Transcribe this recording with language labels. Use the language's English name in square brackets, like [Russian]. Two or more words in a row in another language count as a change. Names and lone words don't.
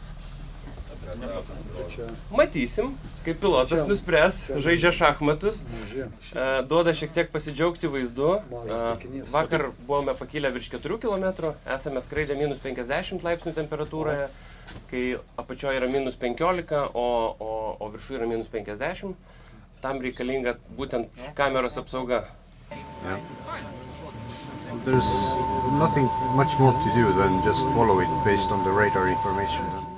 [Lithuanian] Matysim, kaip pilotas nuspręs, žaidžia šachmatus, duoda šiek tiek pasidžiaugti vaizdu. Vakar buvome pakilę virš 4 km, esame skraidę minus 50 laipsnių temperatūroje, kai apačioje yra minus 15, o viršų yra minus 50. Tam reikalinga būtent kameros apsauga. [English] Yeah. There's nothing much more to do than just follow it based on the radar information.